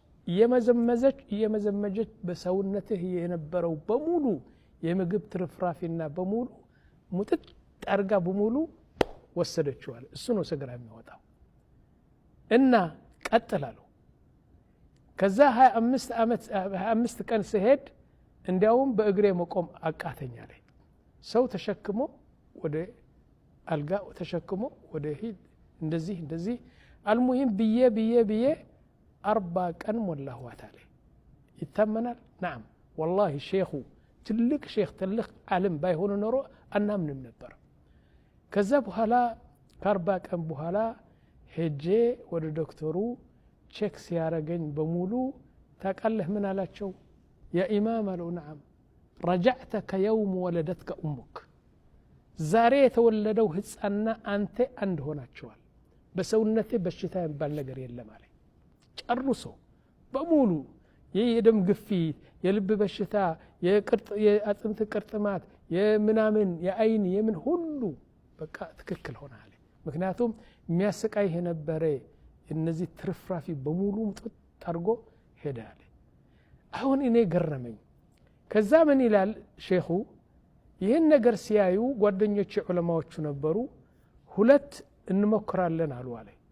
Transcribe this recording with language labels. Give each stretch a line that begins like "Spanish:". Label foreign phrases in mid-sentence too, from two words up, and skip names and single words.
Amharic: እየመዘመጀች በሰውነትህ የነበረው በሙሉ የምግብ ትርፍራፊና በሙሉ ሙጥጥ አርጋ በሙሉ ወሰደችዋል እሱ ነው ሰገራ የሚወጣው እና ቀጥላሉ ከዛ 25 ቀን ሲሄድ እንዲያውም በእግሬ መቆም አቃተኛ ላይ ሰው ተሸክሞ ወደ አልጋ ተሸክሞ ወደ ሂድ እንደዚህ አልሙሂም ብዬ 40 ቀን ሞላሁት አለ ይተመናል
Arabic: نعم والله
Amharic: ሼኹ ትልቅ ሼኽ ትልቅ ዓለም ባይሆን ኖሮ አናምንም ነበር ከዛ በኋላ ከ40 ቀን በኋላ ሄጄ ወደ ዶክተሩ ቼክ ሲያረገኝ በሙሉ ታቃለህ ምን አላቸው
Arabic: يا إمام
Amharic: አለው
Arabic: نعم رجعت كيوم ولدتك أمك
Amharic: ዛሬ የተወለደው ህፃና አንተ አንድ ሆናችኋል በሰውነቴ በሽታ የሚባል ነገር የለም አለ ጨርሶ በሙሉ የደም ግፊት የልብ በሽታ የአጥንት ቅርጥማት የምናምን የአይን የምን ሁሉ በቃ ትክክል ሆነ አለ ምክንያቱም የሚያሰቃይ የነበረ እነዚህ ትርፍራፊ በሙሉ ተርጎ ሄደ አለ አሁን እኔ ገረመኝ ከዛ ምን ይላል ሼኹ ይህን ነገር ሲያዩ ጓደኞች ዑለማዎቹ ነበሩ ሁለት እንሞክራለን አሉ አለ